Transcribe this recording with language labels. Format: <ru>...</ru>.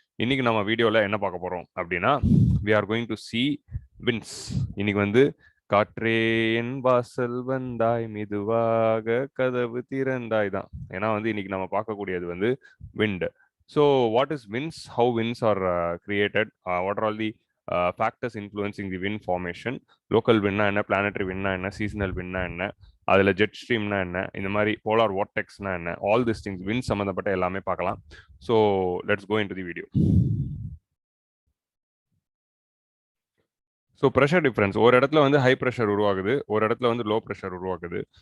<ta>இன்னைக்கு நம்ம வீடியோவில் என்ன பார்க்க போறோம் அப்படின்னா,</ta> <en>we are going to see winds.</en> <ta>இன்னைக்கு வந்து காற்றே என் வாசல் வந்தாய் மெதுவாக கதவு திறந்தாய் தான். ஏன்னா வந்து இன்னைக்கு நம்ம பார்க்கக்கூடியது வந்து wind.</ta> <en>So what is winds? How winds are created? What are all the factors influencing the wind formation?</en> <ta>Local wind என்ன, planetary wind என்ன, seasonal wind என்ன, அதில் ஜெட் ஸ்ட்ரீம்னா என்ன, இந்த மாதிரி போலார் வார்டெக்ஸ்னா என்ன,</ta> <en>all this things wind</en> <ta>சம்மந்தப்பட்ட எல்லாமே பார்க்கலாம்.</ta> <en>So let's go into the video.</en> <ta>So pressure difference, ஒரு இடத்துல வந்து ஹை ப்ரெஷர் உருவாகுது, ஒரு இடத்துல வந்து லோ ப்ரெஷர் உருவாகுது.</ta>